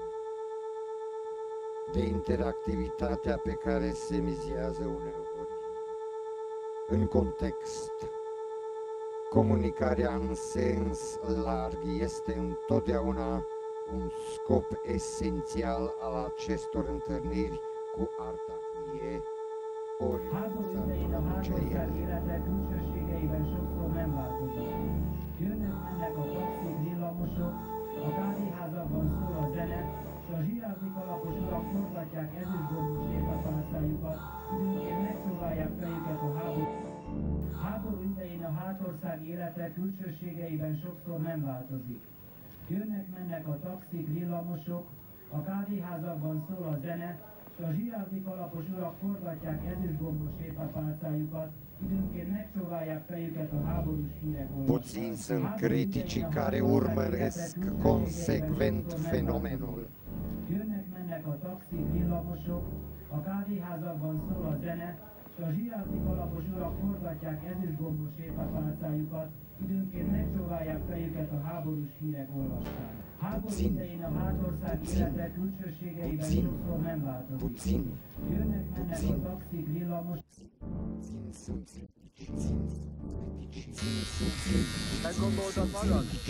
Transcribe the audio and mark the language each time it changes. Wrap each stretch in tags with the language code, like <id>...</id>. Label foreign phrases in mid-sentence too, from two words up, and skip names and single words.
<ro>de interactivitatea pe care se mizează uneori în context, comunicarea în sens larg este întotdeauna un scop esențial al acestor întâlniri cu arta VIE, ori</ro> <hu>élete külsőségeiben sokszor nem változik. Jönnek-mennek a taxik, villamosok, a kávéházakban szól a zene, és a zsírázlik alapos urak forgatják ezüstgombú sétapálcájukat, időnként megpróbálják fejüket a háború. Háború idején a hátország élete külsőségeiben sokszor nem változik. Jönnek-mennek a taxik, villamosok, a kávéházakban szól a zene, és a zsíráldi kalapos urak forgatják ezüstgombos sétapálcájukat, időnként megcsóválják fejüket a háborús hírek</hu> <ro>Puțini sunt criticii care urmăresc consecvent fenomenul.</ro> <hu>Jönnek-mennek a taxik, villamosok, a kávéházakban szól a zene, és a zsíráldi kalapos urak forgatják ezüstgombos sétapálcájukat, időnként megcsóválják fejüket a háborús hírek olvastán. Háború idején a hátország élete külsőségeiben sokszor nem változik. Jönnek-mennek a taxik, villamos... Meggondoltad magad?</hu>